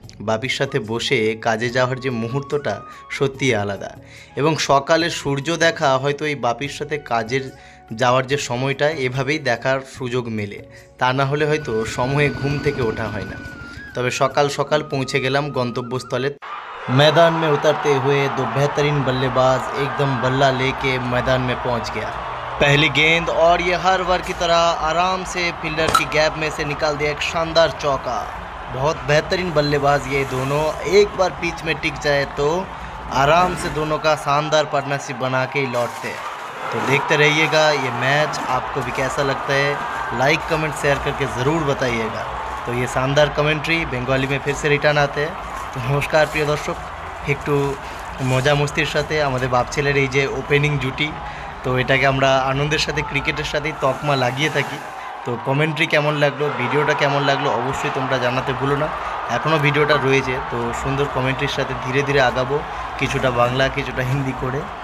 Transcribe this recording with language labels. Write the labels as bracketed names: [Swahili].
[Bangla] বাপির সাথে বসে কাজে যাওয়ার যে মুহূর্তটা সত্যিই আলাদা, এবং সকালে সূর্য দেখা হয়তো এই বাপির সাথে কাজের যাওয়ার যে সময়টা এভাবেই দেখার সুযোগ মেলে, তা না হলে হয়তো সময়ে ঘুম থেকে ওঠা হয় না। তবে সকাল সকাল পৌঁছে গেলাম গন্তব্যস্থলে। [Hindi] मैदान में उतरते हुए दो बेहतरीन बल्लेबाज एकदम बल्ला लेके मैदान में पहुंच गया। पहली गेंद और ये हर बार की तरह आराम से फील्डर की गैप में से निकाल दिया एक शानदार चौका। बहुत बेहतरीन बल्लेबाज ये दोनों, एक बार पिच में टिक जाए तो आराम से दोनों का शानदार पार्टनरशिप बना के ही लौटते हैं। तो देखते रहिएगा ये मैच, आपको भी कैसा लगता है लाइक कमेंट शेयर करके ज़रूर बताइएगा। तो ये शानदार कमेंट्री बेंगली में फिर से रिटर्न आते हैं। [Bangla] তো নমস্কার প্রিয় দর্শক, একটু মজা মস্তির সাথে আমাদের বাপ ছেলের এই যে ওপেনিং জুটি, তো এটাকে আমরা আনন্দের সাথে ক্রিকেটের সাথেই তকমা লাগিয়ে থাকি। তো কমেন্ট্রি কেমন লাগলো, ভিডিওটা কেমন লাগলো অবশ্যই তোমরা জানাতে ভুলো না। এখনও ভিডিওটা রয়েছে, তো সুন্দর কমেন্ট্রির সাথে ধীরে ধীরে আগাবো, কিছুটা বাংলা কিছুটা হিন্দি করে।